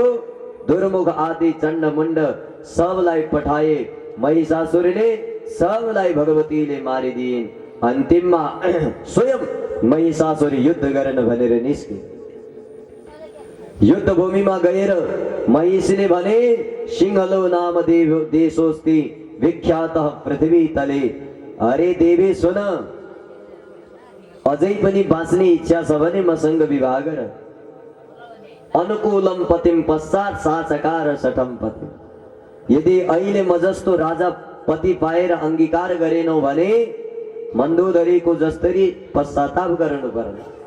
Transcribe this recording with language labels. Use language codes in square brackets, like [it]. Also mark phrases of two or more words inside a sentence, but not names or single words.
[ne] दुर्मुख आदि चण्ड मुण्ड सबलाई पठाए। महिषासुरले सबलाई भगवतीले मारिदिइन्। अन्तिममा स्वयं महिषासुर युद्ध गर्न भनेर निस्के। युद्ध भूमिमा गएर महिषीले भने, [sa] सिंहलो नाम देशोस्ति विख्यातः पृथ्वी तले। [ne] अरे देवी सुन, अझै पनि बाँच्ने इच्छा छ भने मसँग विवाह गर। [sa] अनुकूलम पतिम पश्चात साचकार सठम पति। [ne] यदि अहिले म जस्तो राजा पति पाएर अंगीकार गरेनौ भने मन्दोदरीको जस्तरी पश्चाताप गर्नु पर्ने।